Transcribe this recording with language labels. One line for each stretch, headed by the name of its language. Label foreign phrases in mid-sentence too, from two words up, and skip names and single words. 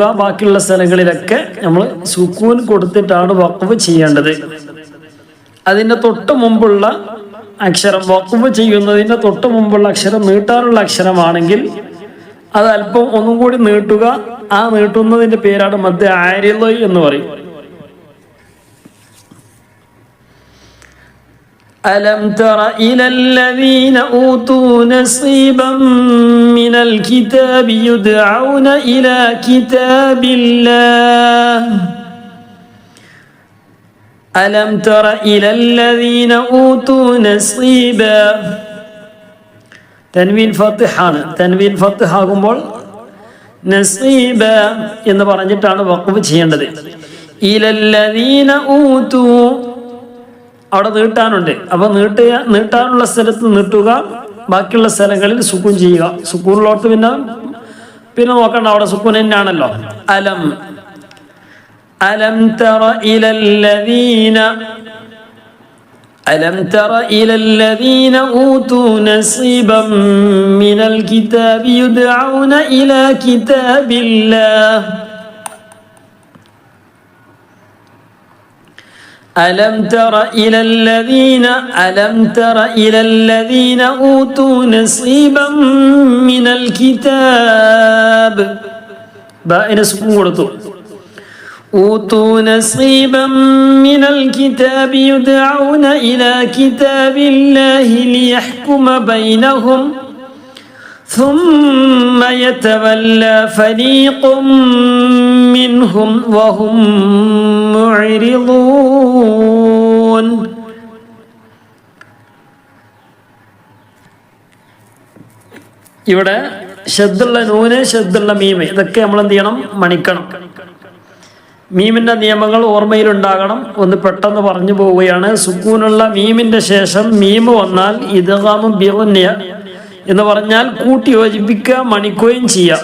Malayalam: ബാക്കിയുള്ള സ്ഥലങ്ങളിലൊക്കെ നമ്മൾ സുക്കൂൻ കൊടുത്തിട്ടാണ് വഖഫ് ചെയ്യേണ്ടത്. അതിൻ്റെ തൊട്ട് മുമ്പുള്ള അക്ഷരം, വഖഫ് ചെയ്യുന്നതിൻ്റെ തൊട്ട് മുമ്പുള്ള അക്ഷരം നീട്ടാനുള്ള അക്ഷരമാണെങ്കിൽ അത് അല്പം ഒന്നും കൂടി നീട്ടുക. ആ നീട്ടുന്നതിൻ്റെ പേരാണ്
Arabic: مد عارض
Malayalam: എന്ന് പറയും.
Arabic: ألم تر إلى الذين أوتوا نصيبا من الكتاب يدعون إلى كتاب الله. ألم تر إلى الذين أوتوا نصيبا.
Malayalam: തൻവീൻ ഫത്ഹാണ്. തൻവീൻ ഫത്ഹാകുമ്പോൾ നസീബ എന്ന് പറഞ്ഞിട്ടാണ് വഖഫ് ചെയ്യേണ്ടത്.
Arabic: إلى الذين أوتوا
Malayalam: അവിടെ നീട്ടാനുണ്ട്. അപ്പൊ നീട്ടാനുള്ള സ്ഥലത്ത് നീട്ടുക. ബാക്കിയുള്ള സ്ഥലങ്ങളിൽ സുക്കൂൻ ചെയ്യുക. സുക്കൂനിലോട്ട് പിന്നെ നോക്കണ്ട, അവിടെ സുക്കൂൻ തന്നെയാണല്ലോ.
Arabic: ألم تر إلى الذين أوتوا نصيبا من الكتاب يدعون إلى كتاب الله. ألم تر إلى الذين أوتوا نصيبا من الكتاب. بائن سكون കൊടുത്തു. أوتوا نصيبا من الكتاب يدعون إلى كتاب الله ليحكم بينهم ثم يتولى فريق منهم وهم معرضون.
Malayalam: ഇവിടെ ശദ്ദുള്ള നൂന്, ശദ്ദുള്ള മീമ്, ഇതൊക്കെ നമ്മൾ എന്ത് ചെയ്യണം? മണിക്കണം. മീമിന്റെ നിയമങ്ങൾ ഓർമ്മയിലുണ്ടാകണം. ഒന്ന് പെട്ടെന്ന് പറഞ്ഞു പോവുകയാണ്. സുക്കൂനുള്ള മീമിന്റെ ശേഷം മീമ് വന്നാൽ
Arabic: إدغام بغنة
Malayalam: എന്ന് പറഞ്ഞാൽ കൂട്ടി യോജിപ്പിക്കുക, മണിക്കുകയും ചെയ്യാം.